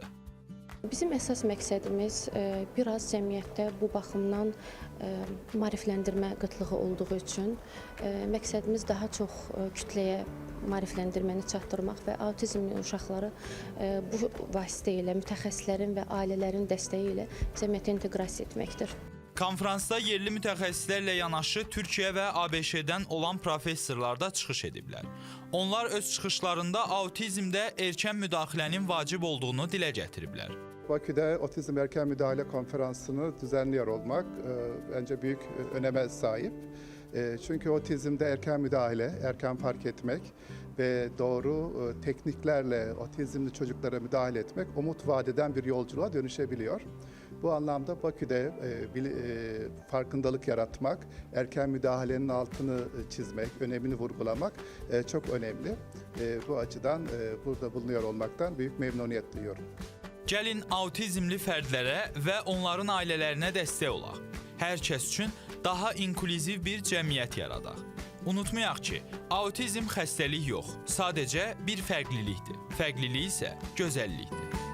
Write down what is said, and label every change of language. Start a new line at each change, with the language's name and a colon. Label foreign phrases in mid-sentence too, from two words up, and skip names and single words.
Azerbaijani: Bizim əsas məqsədimiz biraz cəmiyyətdə bu baxımdan maarifləndirmə qıtlığı olduğu üçün məqsədimiz daha çox kütləyə maarifləndirməni çatdırmaq və autizmli uşaqları bu vasitə ilə mütəxəssislərin və ailələrin dəstəyi ilə cəmiyyətə inteqrasiya etməkdir. Konfransda yerli mütəxəssislərlə yanaşı Türkiyə və ABŞ-dən olan professorlar da çıxış ediblər. Onlar öz çıxışlarında autizmdə erkən müdaxilənin vacib olduğunu dilə gətiriblər.
Turkish: Bakü'de Otizm Erken Müdahale Konferansı'nı düzenliyor olmak bence büyük öneme sahip. Çünkü otizmde erken müdahale, erken fark etmek ve doğru tekniklerle otizmli çocuklara müdahale etmek umut vadeden bir yolculuğa dönüşebiliyor. Bu anlamda Bakü'de farkındalık yaratmak, erken müdahalenin altını çizmek, önemini vurgulamak çok önemli. Bu açıdan burada bulunuyor olmaktan büyük memnuniyet duyuyorum.
Azerbaijani: Gəlin autizmli fərdlərə və onların ailələrinə dəstək olaq. Hər kəs üçün daha inklüziv bir cəmiyyət yaradaq. Unutmayaq ki, autizm xəstəlik yox, sadəcə bir fərqlilikdir. Fərqlilik isə gözəllikdir.